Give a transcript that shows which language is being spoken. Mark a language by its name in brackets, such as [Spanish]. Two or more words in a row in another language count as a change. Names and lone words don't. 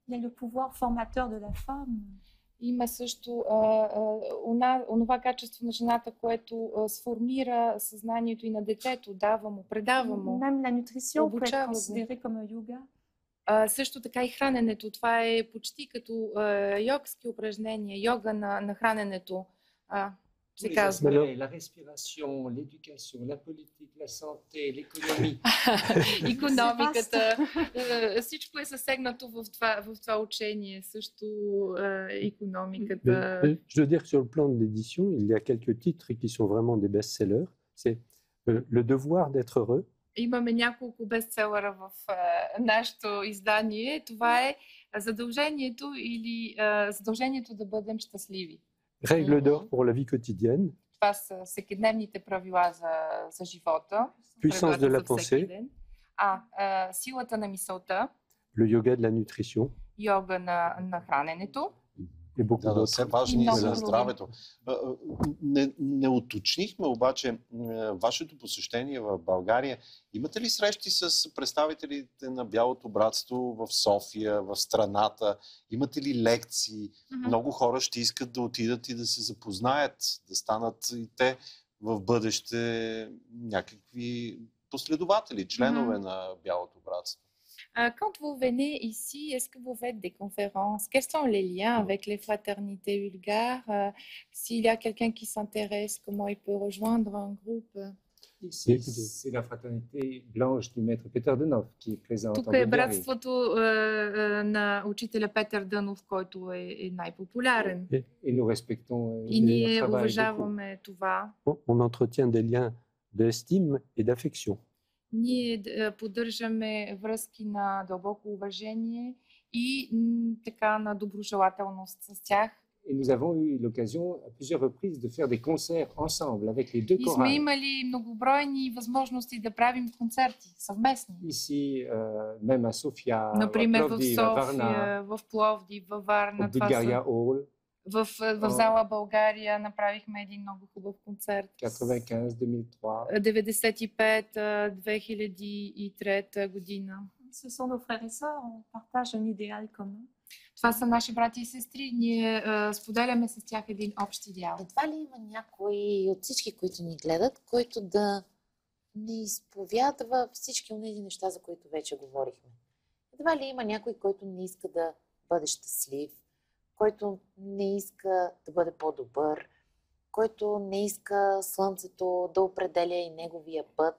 [Bulgarian] Има също онова качество на жената, което сформира съзнанието и на детето, дава му, предава му, обучава го. Също така и храненето. Това е почти като йогски упражнения, йога на храненето. се казва. [French] La respiration, l'éducation, la politique, la santé, l'économie. [Bulgarian] Икономиката. Всичко е съсегнато в това учение. Също икономиката. [French] Je veux dire que sur le plan de l'édition, il y a quelques titres qui sont vraiment des best-sellers. C'est Le devoir d'être heureux. [Bulgarian] Имаме няколко бестселера в нашето издание. Това е задължението или задължението да бъдем щастливи. [French] Règles d'or pour la vie quotidienne. [Bulgarian] Това са всекидневните правила за живота. [French] Puissance de la pensée. [Bulgarian] Силата на мисълта. [French] Le yoga de la nutrition. [Bulgarian] Йога на храненето. Да, все важни за здравето. Не уточнихме обаче вашето посещение в България. Имате ли срещи с представителите на Бялото братство в София, в страната? Имате ли лекции? Много хора ще искат да отидат и да се запознаят, да станат и те в бъдеще някакви последователи, членове на Бялото братство. [French] Quand vous venez ici, est-ce que vous faites des conférences? Quels sont les liens avec les fraternités bulgares? S'il y a quelqu'un qui s'intéresse, comment il peut rejoindre un groupe? C'est la fraternité blanche du maître Peter Dönov qui est présente en [Bulgarian] Тук е [French] Bulgarie. [Bulgarian] братството на учителя Петър Дънов, който е най-популярен. [French] Et nous respectons [Bulgarian] И ние уважаваме това. [French] On entretient des liens d'estime et d'affection. [Bulgarian] Ние поддържаме връзки на дълбоко уважение и така на доброжелателност с тях. [French] Et nous avons eu l'occasion à plusieurs reprises de faire des concerts ensemble avec les deux [Bulgarian] И [French] chorales. [Bulgarian] сме имали многобройни възможности да правим концерти съвместни. [French] Ici, même à Sofia, [Bulgarian] Например, в [French] Plovdiv, à Varna, [Bulgarian] София, в Пловдив, във Варна. [French] au Bulgaria Hall, [Bulgarian] В зала България направихме един много хубав концерт. [French] 95-2003. [Bulgarian] 95-2003 година. [French] Ce sont nos frères et sœurs, on partage un idéal commun. [Bulgarian] Това са наши брати и сестри. Ние споделяме с тях един общ идеал. Едва ли има някой от всички, които ни гледат, който да не изповядва всички от тези неща, за които вече говорихме? Едва ли има някой, който не иска да бъде щастлив, който не иска да бъде по-добър, който не иска слънцето да определя и неговия път?